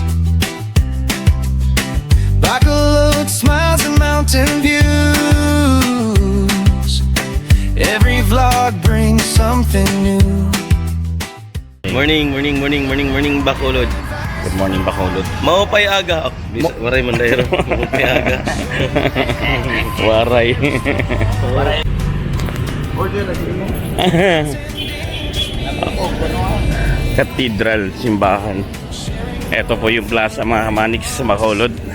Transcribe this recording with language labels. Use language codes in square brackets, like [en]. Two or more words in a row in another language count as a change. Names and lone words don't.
[en] Bacolod smiles and mountain views. Every vlog brings something new. Morning, Bacolod. Good morning, Bacolod. [war] Maupay aga. Waray Mandayro. Maupay aga. Waray. Cathedral, simbahan. [tl] Ito po yung plaza mga Kamanix sa Bacolod.